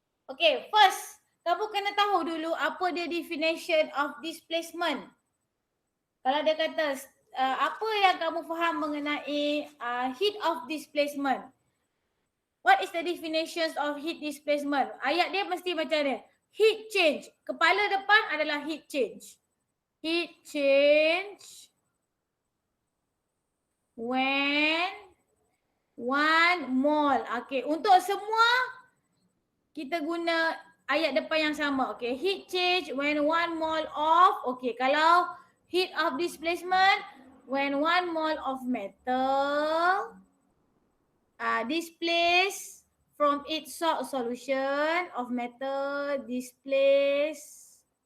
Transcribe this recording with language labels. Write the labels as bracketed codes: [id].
[ms] Okay, first kamu kena tahu dulu apa dia definition of displacement. Kalau dia kata apa yang kamu faham mengenai heat of displacement? [en] What is the definitions of heat displacement? [ms] Ayat dia mesti macam ni. [en] Heat change. [ms] Kepala depan adalah [en] heat change. Heat change when 1 mole. [ms] Okay, untuk semua kita guna ayat depan yang sama. [en] Okay, heat change when 1 mole of. Okay, kalau heat of displacement when 1 mole of metal displaced from its salt solution of metal, displaced